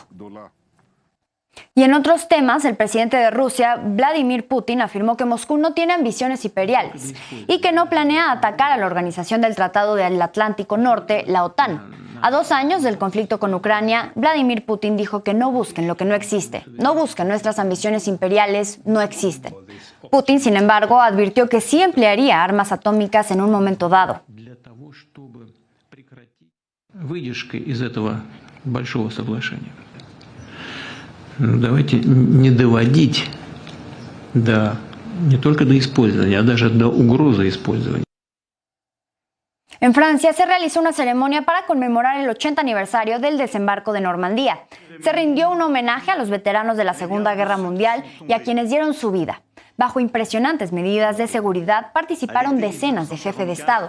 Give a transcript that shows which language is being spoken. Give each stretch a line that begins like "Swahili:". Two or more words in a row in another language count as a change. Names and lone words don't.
Spanish: Y en otros temas, el presidente de Rusia, Vladimir Putin, afirmó que Moscú no tiene ambiciones imperiales y que no planea atacar a la Organización del Tratado del Atlántico Norte, la OTAN. A 2 años del conflicto con Ucrania, Vladimir Putin dijo que no busquen lo que no existe, no busquen nuestras ambiciones imperiales, no existen. Putin, sin embargo, advirtió que sí emplearía armas atómicas en un momento dado.
Russian: Давайте не доводить не только до использования, а даже до угрозы использования.
Spanish: En Francia se realizó una ceremonia para conmemorar el 80 aniversario del desembarco de Normandía. Se rindió un homenaje a los veteranos de la Segunda Guerra Mundial y a quienes dieron su vida. Bajo impresionantes medidas de seguridad participaron decenas de jefes de Estado.